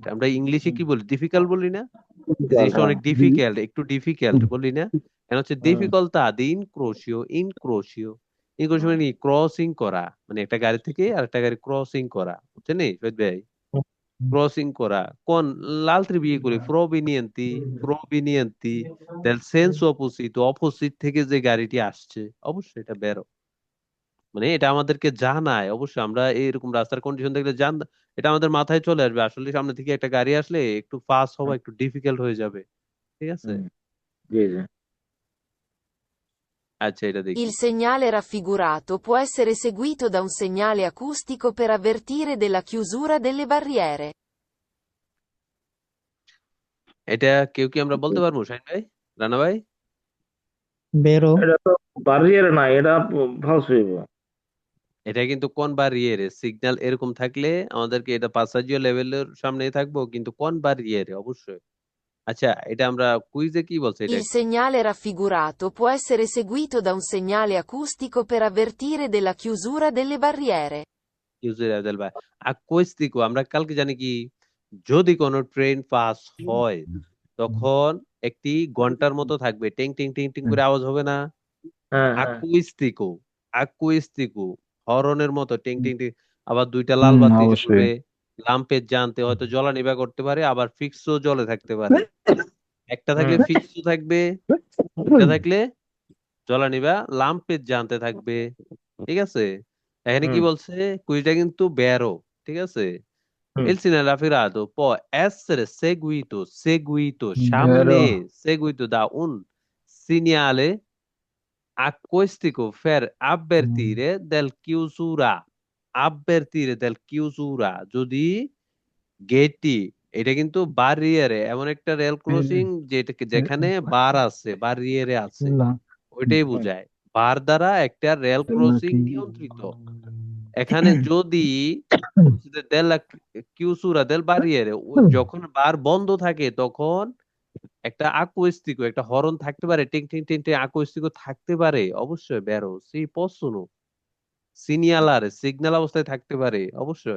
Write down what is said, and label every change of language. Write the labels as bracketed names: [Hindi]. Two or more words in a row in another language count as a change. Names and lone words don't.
[Bangla] আমরা ইংলিশে কি বলি? ডিফিকাল্ট বলি না? এই জিনিসটা অনেক ডিফিকাল্ট, একটু ডিফিকাল্ট বলি না? কেন হচ্ছে [Italian] difficoltà di incrocio, [Bangla] ইনক্রোশিও, ইনক্রুশন মানে ক্রসিং করা, মানে একটা গাড়ি থেকে আরেকটা গাড়ি ক্রসিং করা, বুঝছেন নি শহীদ ভাই? ক্রসিং করা [Italian] con l'altri veicoli provenienti del senso opposito, [Bangla] অপোজিট থেকে যে গাড়িটি আসছে, অবশ্যই এটা বেরো, মানে এটা আমাদেরকে জানায়। অবশ্যই আমরা এরকম রাস্তার কন্ডিশন দেখলে এটা আমাদের মাথায় চলে আসবে, আসলে সামনে থেকে একটা গাড়ি আসলে একটু ফাস্ট হওয়া একটু ডিফিকাল্ট হয়ে যাবে, ঠিক আছে? জি জি। আচ্ছা, এটা দেখি। [Italian] Il segnale raffigurato può essere seguito da un segnale acustico per avvertire della chiusura delle barriere. [Bangla] এটা কেউ কি আমরা বলতে পারবো শাহিন ভাই, রানা ভাই? বেরো। এটা তো বারিয়ার না, এটা ফালস হইব। এটা কিন্তু [Italian] con barriere [Bangla] সিগন্যাল এরকম থাকলে আমাদেরকে এটা পাসাজিও লেভেলের সামনেই থাকবো, কিন্তু [Italian] con barriere [Bangla] অবশ্যই। আচ্ছা, এটা আমরা কুইজে কি বলছে এটা? [Italian] Il segnale raffigurato può essere seguito da un segnale acustico per avvertire della chiusura delle barriere. [Bangla] ইউজের আদেল ভাই আকুস্তিকো, আমরা কালকে জানি কি, যদি কোনো ট্রেন পাস হয় তখন একটি ঘন্টার মতো থাকবে, টিং টিং টিং টিং করে আওয়াজ হবে না? হ্যাঁ হ্যাঁ। আকুস্তিকো, আকুস্তিকো, হরনের মতো টিং টিং টিং। আবার দুইটা লাল বাতি অবশ্যই। জ্বলবে, লাম্পের জানতে হয়তো জ্বলা নিভা করতে পারে, আবার ফিক্সও জ্বলে থাকতে পারে। একটা থাকলে ফিক্সও থাকবে, দুইটা থাকলে জ্বলা নিভা লাম্পের জানতে থাকবে, ঠিক আছে? এখানে কি বলছে, কুইজটা কিন্তু বেরো, ঠিক আছে? [Italian] Il segnale raffigurato può essere seguito সামনে, seguito da un segnale acustico per avvertire del chiusura, [Bangla] যদি গেটটি, এটা কিন্তু বারিয়ারে এমন একটা রেল ক্রসিং যেখানে বার আছে, বারিয়ারে আছে, ওইটাই বোঝায়। বার দ্বারা একটা রেল ক্রসিং নিয়ন্ত্রিত। এখানে যদি [Italian] della chiusura delle barriere, [Bangla] যখন বার বন্ধ থাকে তখন একটা আকুস্তিক, একটা হরন থাকতে পারে, টিং টিং টিং টিং আকুস্তিক থাকতে পারে, অবশ্যই বেরো [Italian] si possono segnalare [Bangla] সিগন্যাল অবস্থায় থাকতে পারে, অবশ্যই।